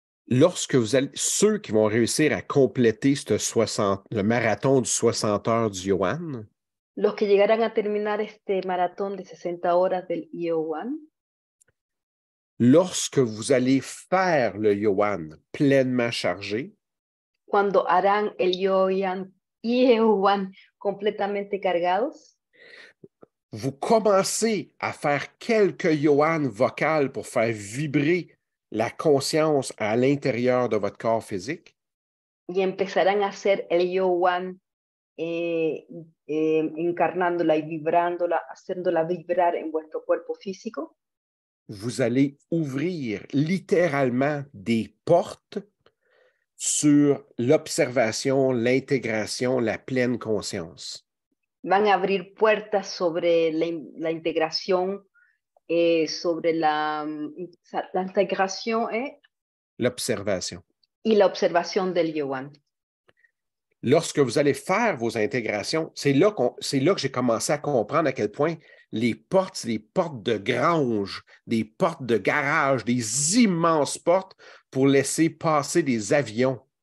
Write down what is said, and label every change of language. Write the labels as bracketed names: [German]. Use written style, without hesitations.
[French] Lorsque vous allez, ceux qui vont réussir à compléter le marathon du 60 heures du yuan, [Spanish] Los que llegarán a terminar este maratón de 60 horas del Ieowan, [French] lorsque vous allez faire le yuan pleinement chargé, [Spanish] cuando harán el Ieowan completamente cargados, [French] vous commencez à faire quelques yuan vocales pour faire vibrer la conscience à l'intérieur de votre corps physique. [Spanish] y empezarán a hacer el Ieowan encarnándola y vibrándola, haciéndola vibrar en vuestro cuerpo físico. [French] Vous allez ouvrir littéralement des portes sur l'observation, l'intégration, la pleine conscience. [Spanish] Van a abrir puertas sobre la integración, sobre la integración [French] L'observation. [Spanish] y la observación del Ieowan. [French] Lorsque vous allez faire vos intégrations, c'est là que j'ai commencé à comprendre à quel point les portes, c'est des portes de grange, des portes de garage, des immenses portes pour laisser passer des avions.